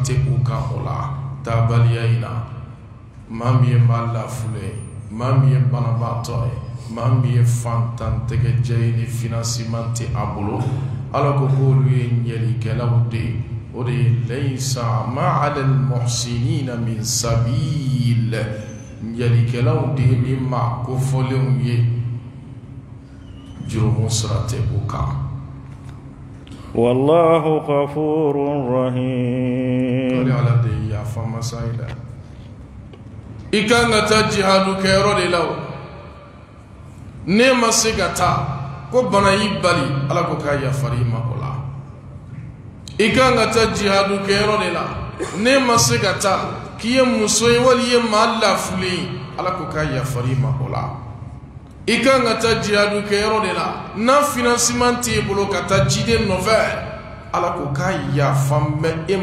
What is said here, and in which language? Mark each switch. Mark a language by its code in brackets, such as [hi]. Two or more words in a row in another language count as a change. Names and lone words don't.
[bm] tɛ u kan o la taabaliya in na maa min ye maa lafule ye maa min ye banabaatɔ ye maa min ye fantantɛgɛjɛ ye ni financement tɛ a bolo ala ko k'olu ye ɲɛlikɛlaw de ye o de ye [ar] ليس ما على المحسنين من سبيل [bm] ɲɛlikɛlaw de ye ni maa kofɔlenw ye jurumu sira tɛ u kan [ar] والله غفور رحيم [bm] o ala de ye yafa masa ye dɛ i kan ka taa jihadu kɛyɔrɔ de la o ne ma se ka taa ko bana y'i bali ala ko k'a yafari ma o la i kan ka taa jihadu kɛyɔrɔ de la ne ma se ka taa k'i ye muso ye wali i ye maa lafulen ala ko k'a yafari ma o la i kan ka taa jihadu kɛyɔrɔ de la n'a financement t'e bolo ka taa ciden nɔfɛ ala ko k'a yafan bɛ e